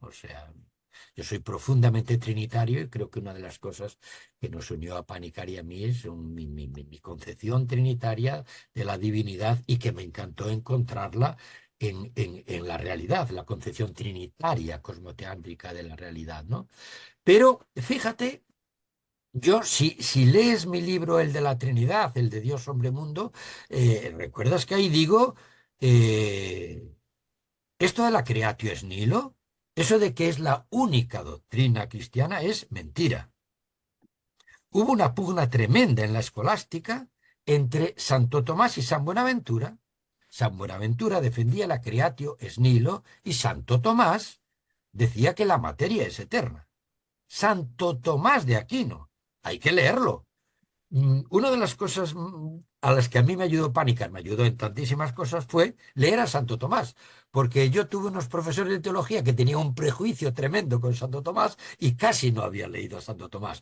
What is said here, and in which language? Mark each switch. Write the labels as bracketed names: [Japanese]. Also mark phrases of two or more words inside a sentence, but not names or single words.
[Spanish] O sea, yo soy profundamente trinitario y creo que una de las cosas que nos unió a Panicar y a mí es mi concepción trinitaria de la divinidad y que me encantó encontrarla en la realidad, la concepción trinitaria, cosmoteántrica de la realidad, ¿no? Pero fíjate. Yo, si lees mi libro, el de la Trinidad, el de Dios, hombre, mundo, recuerdas que ahí digo, eh, esto de la [Latin] creatio es nihilo, [Spanish] eso de que es la única doctrina cristiana es mentira. Hubo una pugna tremenda en la escolástica entre Santo Tomás y San Buenaventura. San Buenaventura defendía la [Latin] creatio es nihilo [Spanish] y Santo Tomás decía que la materia es eterna. Santo Tomás de Aquino, hay que leerlo. Una de las cosas a las que a mí me ayudó Pánica, me ayudó en tantísimas cosas, fue leer a Santo Tomás, porque yo tuve unos profesores de teología que tenían un prejuicio tremendo con Santo Tomás y casi no había leído a Santo Tomás.